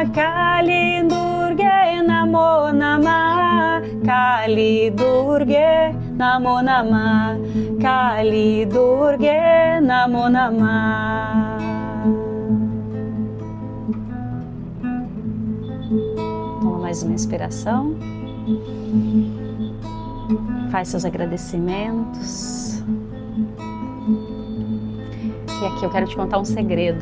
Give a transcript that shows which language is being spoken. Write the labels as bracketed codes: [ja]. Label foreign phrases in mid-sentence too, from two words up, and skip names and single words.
[sa] Kali Durga, Namo Namah, Kali Durga, Namo Namah, Kali Durga, Namo Namah. [pt] Toma mais uma inspiração. Faz seus agradecimentos. E aqui eu quero te contar um segredo.